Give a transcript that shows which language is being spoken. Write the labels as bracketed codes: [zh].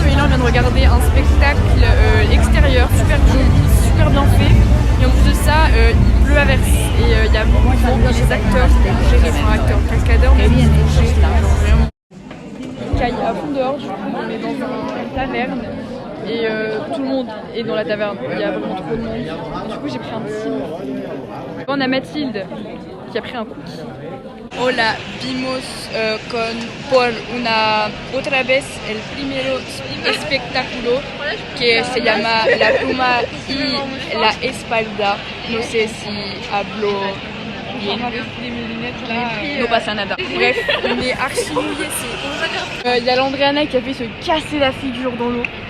[fr] On vient de regarder un spectacle extérieur super joli, super bien fait et en plus de ça il pleut à verse et il y a beaucoup de monde, les acteurs c'était géré par un acteur cascadeur mais ils sont gérés là, genre vraiment. Il caille à fond dehors, du coup on est dans une taverne et tout le monde est dans la taverne, il y a vraiment trop de monde. Du coup j'ai pris un petit... On a Mathilde qui a pris un cookie. [es] Hola, vimos por otra vez el primero espectáculo que se llama La Pluma y la Espalda. No sé si hablo bien. No pasa nada. [fr] Bref, on est archi mouillés, c'est... y a l'Andréana qui a fait se casser la figure dans l'eau.